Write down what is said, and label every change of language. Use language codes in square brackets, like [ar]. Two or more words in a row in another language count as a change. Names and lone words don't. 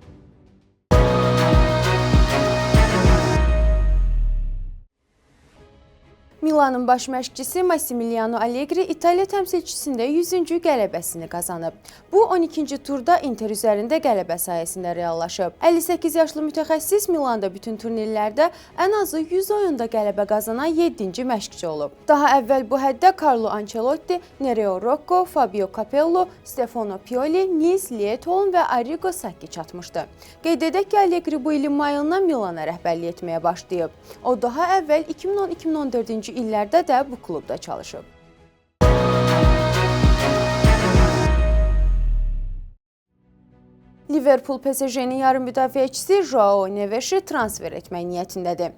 [az] Milanın baş məşqçisi Massimiliano Allegri İtaliya təmsilçisində 100-cü qələbəsini qazanıb. Bu, 12-ci turda Inter üzərində qələbə sayəsində reallaşıb. 58 yaşlı mütəxəssis Milanda bütün turnirlərdə ən azı 100 oyunda qələbə qazanan 7-ci məşqçi olub. Daha əvvəl bu həddə Carlo Ancelotti, Nereo Rocco, Fabio Capello, Stefano Pioli, Nils Liedholm və Arrigo Sacchi çatmışdı. Qeyd edək ki, Allegri bu ilin mayından Milana rəhbərlik etməyə başlayıb. O, daha əvvəl 2010-2014-cü illərdə də bu klubda çalışıb. Liverpool PSG-nin yarım müdafiəçisi Joao Neves'i transfer etmək niyyətindədir.